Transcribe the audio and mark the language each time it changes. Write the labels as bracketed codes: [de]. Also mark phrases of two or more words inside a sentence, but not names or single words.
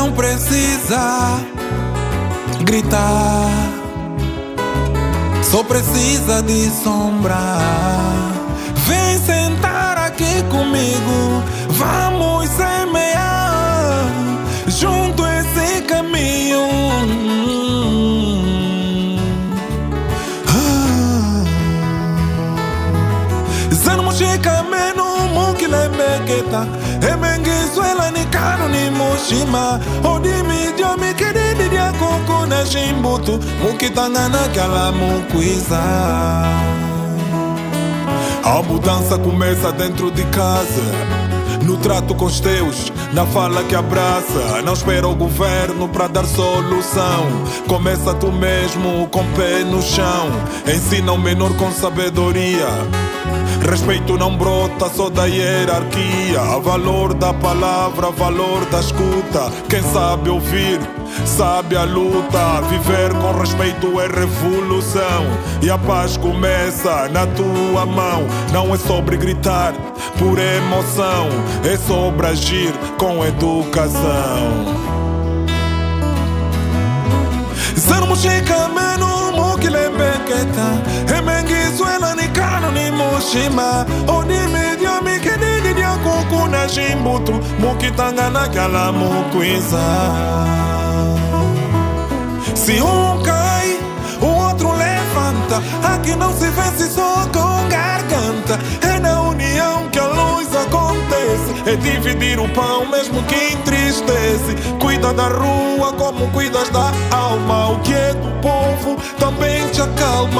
[pt] precisa gritar, só precisa de sombra. Vem sentar aqui comigo, vamos semear junto esse caminho. [kmb] Zanamushika menu mukilembeketa emengizuela ni kanu ni mushima odimi diomi kedidi dia koko na shimbutu mukitangana kala mukwiza. [pt] A mudança começa dentro de casa, no trato com os teus, na fala que abraça. Não espera o governo para dar solução, começa tu mesmo com o pé no chão. Ensina o menor com sabedoria, respeito não brota só da hierarquia. Valor da palavra, valor da escuta. Quem sabe ouvir, sabe a luta. Viver com respeito é revolução, e a paz começa na tua mão. Não é sobre gritar por emoção, é sobre agir com educação. [kmb] Zanamushika menu mukilembeketa emengizuela ni kanu ni mushima odimi diomi kedidi dia koko na shimbutu mukitangana kala mukwiza. [pt] Se um cai, o outro levanta. Aqui não se vence só com garganta. É na união que a luz acontece. É dividir o pão mesmo que entristece. Cuida da rua como cuidas da alma. O que é do povo também te acalma.